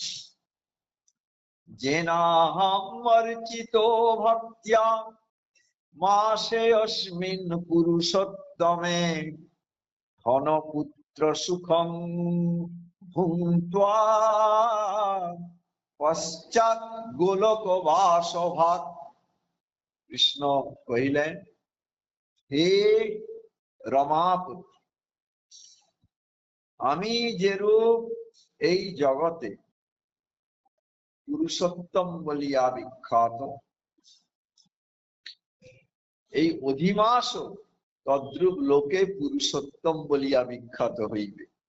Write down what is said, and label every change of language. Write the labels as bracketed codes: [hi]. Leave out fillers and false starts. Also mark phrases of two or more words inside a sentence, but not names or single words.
[sa] जेनाहं वर्चितो भक्त्या मासेऽस्मिन् पुरुषोत्तमे धनपुत्र सुखं भुङ्क्त्वा पश्चात् गोलकवासभात्। [bn] কৃষ্ণ কহিলেন, হে রমাপতি, আমি যেরূপ এই জগতে পুরুষোত্তম বলিয়া বিখ্যাত, এই অধিমাসও তদ্রূপ লোকে পুরুষোত্তম বলিয়া বিখ্যাত হইবে।